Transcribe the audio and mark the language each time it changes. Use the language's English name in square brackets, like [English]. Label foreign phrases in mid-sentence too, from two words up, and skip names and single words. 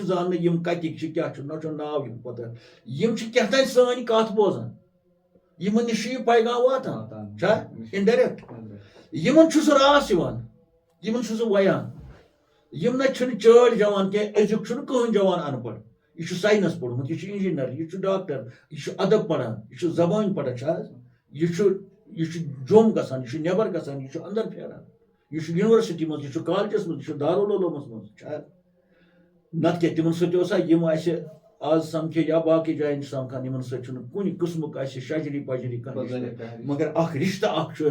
[Kashmiri] زانہٕ نہٕ یِم کتِکۍ چھِ کیٛاہ چھُ نہ چھُ ناو یِم پتہ یِم چھِ کینٛہہ تانۍ سٲنۍ کتھ بوزان یِمن نِش چھُ یہِ پیغام واتان چھا اِنڈایریکٹ یِمن چھُ سُہ راس یِوان یِمن چھُ سُہ ویان یِم نہ چھِنہٕ چٲڑۍ جوان کینٛہہ أزیُک چھُنہٕ کٕہٕنۍ جوان ان پڑھ یہِ چھُ ساینس پوٚرمُت یہِ چھُ انجیٖنر یہِ چھُ ڈاکٹر یہِ چھُ ادب پران یہِ چھُ زبٲنۍ پران چھا حظ یہِ چھُ جوٚم گژھان یہِ چھُ نٮ۪بر گژھان یہِ چھُ اندر پھیران یہِ چھُ یونیورسٹی منٛز یہِ چھُ کالجس منٛز یہِ چھُ دارالعلومس منٛز چھا نتہٕ کیٛاہ تِمن سۭتۍ اوسا یِم اَسہِ آز سمکھے یا باقٕے جاین چھِ سمکھان یِمن سۭتۍ چھُنہٕ کُنہِ قٕسمُک اَسہِ شجری پجری کانٛہہ مگر اکھ رشتہٕ اکھ چھُ